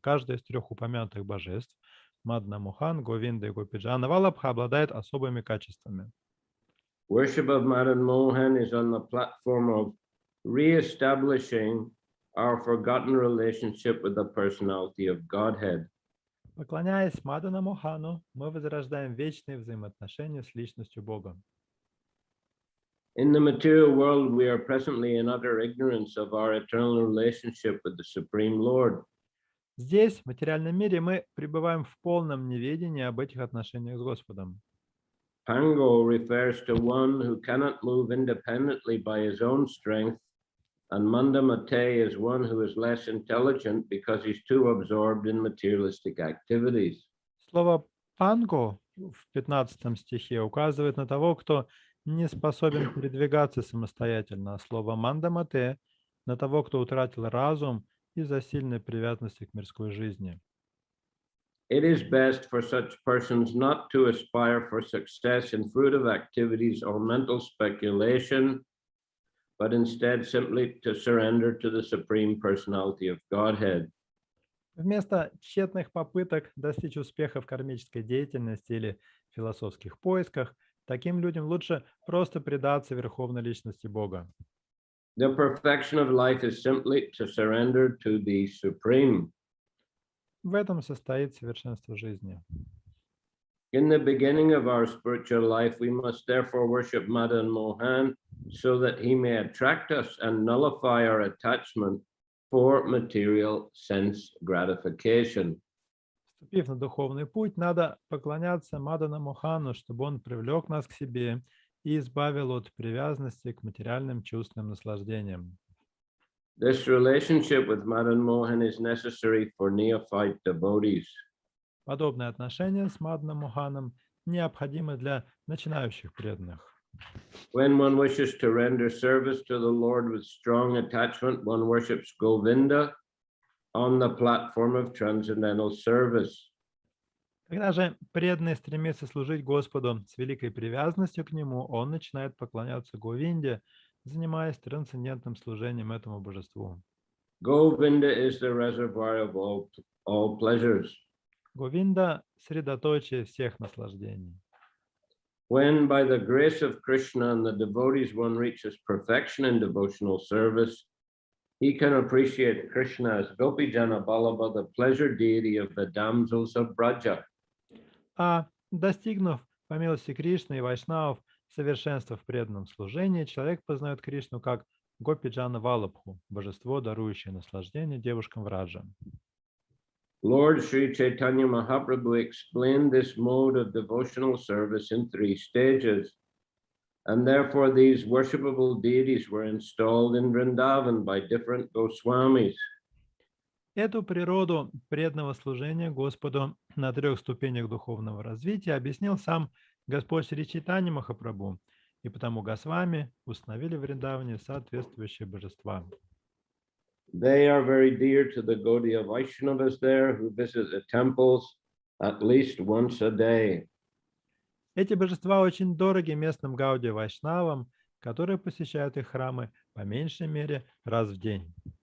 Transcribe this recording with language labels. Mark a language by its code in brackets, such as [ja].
[ru] Каждое из трех упомянутых божеств, Мадана Мохан, Говинда и Гопи Джана Валабха, обладает особыми качествами. [en] Worship of Madan Mohan is on the platform of re-establishing our forgotten relationship with the personality of Godhead. [ru] Поклоняясь Мадана Мохану, мы возрождаем вечные взаимоотношения с личностью Бога. [en] In the material world, we are presently in utter ignorance of our eternal relationship with the Supreme Lord. [ru] Здесь, в материальном мире, мы пребываем в полном неведении об этих отношениях с Господом. [en] Pango refers to one who cannot move independently by his own strength, and Mandamate is one who is less intelligent because he's too absorbed in materialistic activities. [ru] Слово «панго» в 15 стихе указывает на того, кто не способен передвигаться самостоятельно, а слово «мандамате» на того, кто утратил разум из-за сильной привязанности к мирской жизни. [en] It is best for such persons not to aspire for success in fruitive activities or mental speculation, but instead simply to surrender to the Supreme Personality of Godhead. [ru] Вместо тщетных попыток достичь успеха в кармической деятельности или философских поисках, таким людям лучше просто предаться Верховной Личности Бога. [en] The perfection of life is simply to surrender to the Supreme. [ru] В этом состоит совершенство жизни. [en] In the beginning of our spiritual life, we must therefore worship Madan Mohan so that he may attract us and nullify our attachment for material sense gratification. [ru] Вступив на духовный путь, надо поклоняться Мадана Мохану, чтобы он привлек нас к себе и избавил от привязанности к материальным чувственным наслаждениям. [en] This relationship with Madan Mohan is necessary for neophyte devotees. [ru] Подобные отношения с Маданом Моханом необходимы для начинающих преданных. [en] When one wishes to render service to the Lord with strong attachment, one worships Govinda on the platform of transcendental service. [ru] Когда же преданный стремится служить Господу с великой привязанностью к Нему, он начинает поклоняться Говинде, занимаясь трансцендентным служением этому божеству. [en] Govinda is the reservoir of all pleasures. [ru] Говинда – средоточие всех наслаждений. [en] When by the grace of Krishna and the devotees one reaches perfection in devotional service, he can appreciate Krishna as Gopijana Ballabha, the pleasure deity of the damsels of Braja. [ru] А достигнув, по милости Кришны и Вайшнавов, совершенства в преданном служении, человек познает Кришну как Гопиджана Валабху, божество, дарующее наслаждение девушкам Враджа. [en] Lord Shri Chaitanya Mahaprabhu explained this mode of devotional service in 3 stages, and therefore these worshipable deities were installed in Vrindavan by different Goswamis. [ru] Эту природу преданного служения Господу на 3 ступенях духовного развития объяснил сам Господь Шри Чайтанья Махапрабху, и потому Госвами установили в Вриндаване соответствующие божества. [en] They are very dear to the Gaudiya Vaishnavas there who visit the temples at least once a day. [ru] Эти божества очень дороги местным Гаудия Вайшнавам, которые посещают их храмы по меньшей мере раз в день.